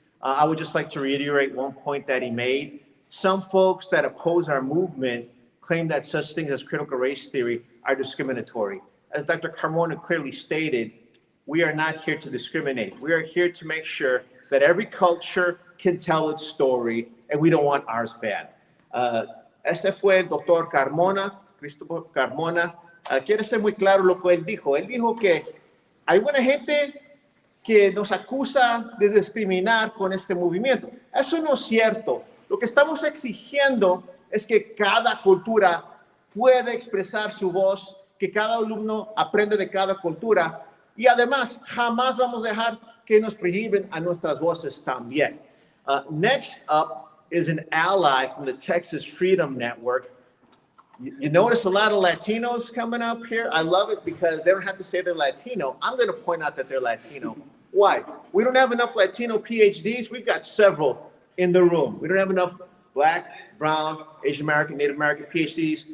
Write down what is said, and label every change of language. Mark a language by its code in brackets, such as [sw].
[en] I would just like to reiterate one point that he made. Some folks that oppose our movement claim that such things as critical race theory are discriminatory. As Dr. Carmona clearly stated, we are not here to discriminate. We are here to make sure that every culture can tell its story, and we don't want ours banned. [es] Ese fue el doctor Carmona, Christopher Carmona. Quiere ser muy claro lo que él dijo. Él dijo que hay buena gente que nos acusa de discriminar con este movimiento. Eso no es cierto. Lo que estamos exigiendo es que cada cultura pueda expresar su voz, que cada alumno aprende de cada cultura y además jamás vamos a dejar que nos prohíben a nuestras voces también. [en] Next up is an ally from the Texas Freedom Network. You notice a lot of Latinos coming up here. I love it because they don't have to say they're Latino. I'm going to point out that they're Latino. Why? We don't have enough Latino PhDs. We've got several in the room. We don't have enough Black, Brown, Asian American, Native American PhDs.